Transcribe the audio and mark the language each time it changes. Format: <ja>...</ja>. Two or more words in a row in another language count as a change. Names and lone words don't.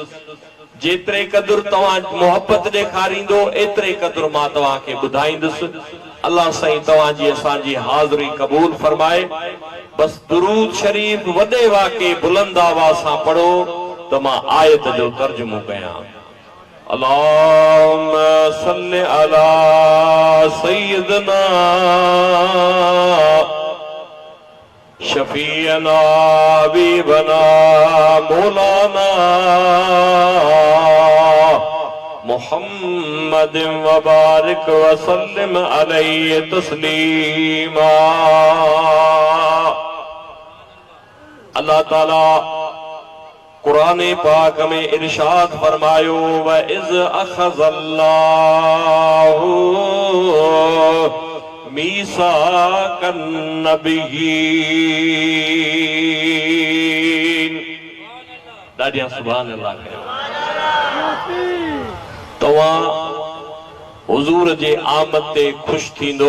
<sd>जेतिरे क़दुरु तव्हां मोहब्बत ॾेखारींदो एतिरे क़दुरु मां तव्हांखे ॿुधाईंदुसि। अल्लाह साईं तव्हांजी असांजी हाज़िरी क़बूल फरमाए। बस दुरूद शरीफ वॾे वाके बुलंद आवाज़ सां पढ़ो त मां आयत जो तर्जुमो कयां।</sd> <ar>اللهم صل على سيدنا شفيعنا حبيبنا مولانا محمد وبارك وسلم عليه تسليما.</ar> <sd>अल्लाह ताला कुरान पाक में इरशाद फरमायो,</sd> <ar>وإذ أخذ الله ميثاق النبيين.</ar> <sd>ॾाढिया</sd> <ar>سبحان الله</ar> <sd>कयो। तव्हां हुज़ूर जे आमद ते ख़ुशि थींदो।</sd>